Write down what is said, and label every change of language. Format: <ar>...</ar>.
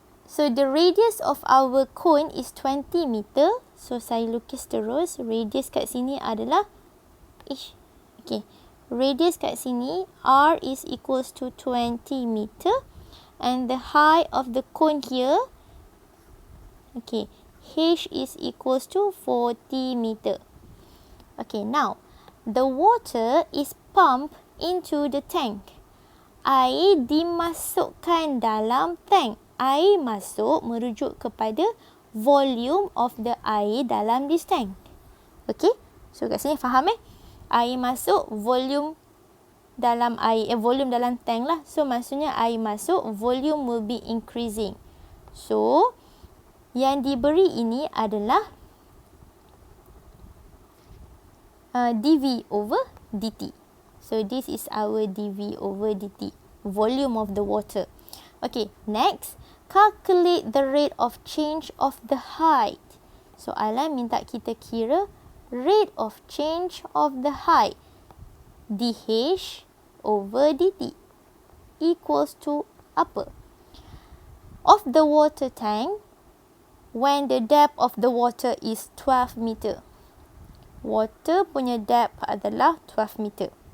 <en>So the radius of our cone is 20 meter.</en> <ms>So saya lukis terus. Radius kat sini adalah okay.</ms> <en>Radius</en> <ms>kat sini</ms> <en>R is equals to 20 meter. And the height of the cone here, okay, H is equals to 40 meter. Okay, now the water is pumped into the tank.</en> <ms>Air dimasukkan dalam tank. Air masuk merujuk kepada volume of the air dalam</ms> <en>this tank.</en> <ms>Okay, so kat sini faham Air masuk, volume dalam air, volume dalam tank lah.</ms> <en>So</en> <ms>maksudnya air masuk,</ms> <en>volume will be increasing.</en> <ms>So yang diberi ini adalah dV over dt.</ms> <en>So this is our dV over dt, volume of the water. Okay, next, calculate the rate of change of the height.</en> <ms>Soalan minta kita kira</ms> <en>rate of change of the height. dH over dt equals to</en> <ms>apa?</ms> <en>Of the water tank when the depth of the water is 12 meter.</en> <ms>Water punya depth adalah 12 meter.</ms>